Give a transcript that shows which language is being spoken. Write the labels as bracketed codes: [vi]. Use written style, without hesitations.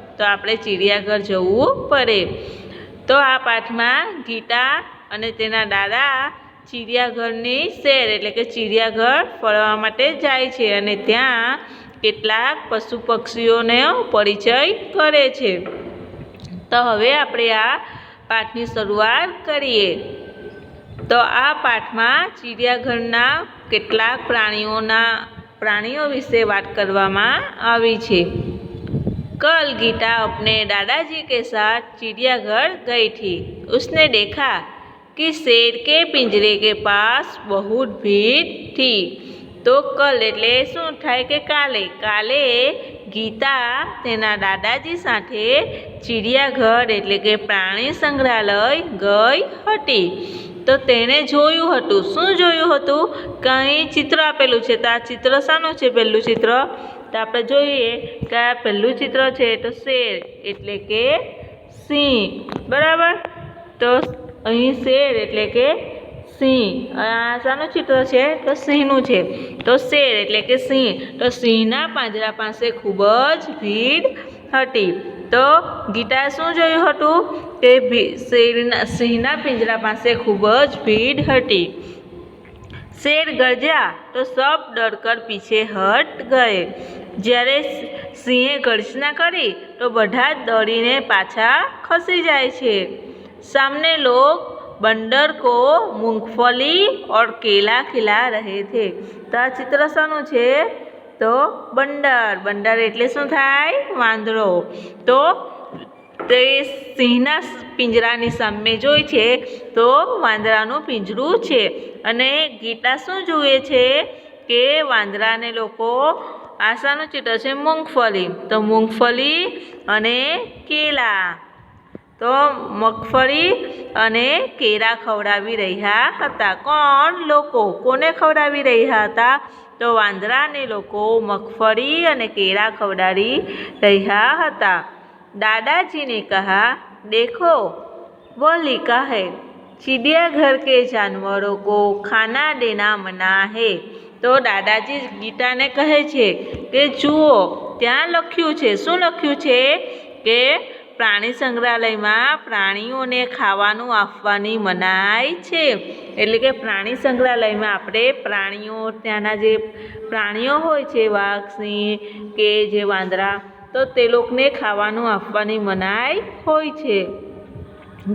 [gu] તો આપણે ચિડિયાઘર જવું પડે। તો આ પાઠમાં ગીતા અને તેના દાદા ચિડિયાઘરની સૈર એટલે કે ચિડિયાઘર ફરવા માટે જાય છે અને ત્યાં કેટલાક પશુ પક્ષીઓનો પરિચય કરે છે। તો હવે આપણે આ પાઠની શરૂઆત કરીએ। તો આ પાઠમાં ચિડિયાઘરના કેટલાક પ્રાણીઓ વિશે વાત કરવામાં આવી છે। [hi] कल गीता अपने दादाजी के साथ चिड़ियाघर गई थी। उसने देखा कि शेर के पिंजरे के पास बहुत भीड़ थी। तो कल [gu] એટલે શું થાય કે કાલે ગીતા તેના દાદાજી સાથે ચિડિયાઘર એટલે કે પ્રાણી સંગ્રહાલય ગઈ હતી। તો તેને જોયું હતું, શું જોયું હતું? કંઈ ચિત્ર આપેલું છે। તો આ ચિત્ર શાનું છે? પહેલું ચિત્ર તો આપણે જોઈએ કે આ પહેલું ચિત્ર છે તો શેર એટલે કે સિંહ, બરાબર? તો અહીં શેર એટલે કે સિંહ, આ શાનું ચિત્ર છે? તો સિંહનું છે। તો શેર એટલે કે સિંહ, તો સિંહના પાંજરા પાસે ખૂબ જ ભીડ હતી। તો ગીતાએ શું જોયું હતું કે સિંહના પિંજરા પાસે ખૂબ જ ભીડ હતી। [hi] शेर गरजा तो सब डरकर पीछे हट गए। [gu] જ્યારે સિંહે ગર્જના કરી તો બધા જ દોડીને પાછા ખસી જાય છે। [hi] सामने लोग बंदर को मूंगफली और केला खिला रहे थे। [gu] તો આ ચિત્ર શાનું છે? તો બંદર એટલે શું થાય? વાંદરો। તો તે સિંહના પિંજરાની સામે જોઈ છે તો વાંદરાનું પિંજરું છે અને ગીતા શું જુએ છે કે વાંદરાને લોકો આ શાનું ચિત્ર છે? મૂંગફલી। તો મૂંગફલી અને કેલા, તો મગફળી અને કેળા ખવડાવી રહ્યા હતા। કોણ? લોકો। કોને ખવડાવી રહ્યા હતા? તો વાંદરાને લોકો મગફળી અને કેળા ખવડાવી રહ્યા હતા। [hi] दादाजी ने कहा, देखो वह लिखा है चिड़ियाघर के जानवरों को खाना देना मना है। [gu] તો દાદાજી ગીતાને કહે છે કે જુઓ ત્યાં લખ્યું છે, શું લખ્યું છે? કે પ્રાણી સંગ્રહાલયમાં પ્રાણીઓને ખાવાનું આપવાની મનાઈ છે। એટલે કે પ્રાણી સંગ્રહાલયમાં આપણે ત્યાંના જે પ્રાણીઓ હોય છે, વાઘ, સિંહ કે જે વાંદરા, તો તે લોકોને ખાવાનું આપવાની મનાઈ હોય છે।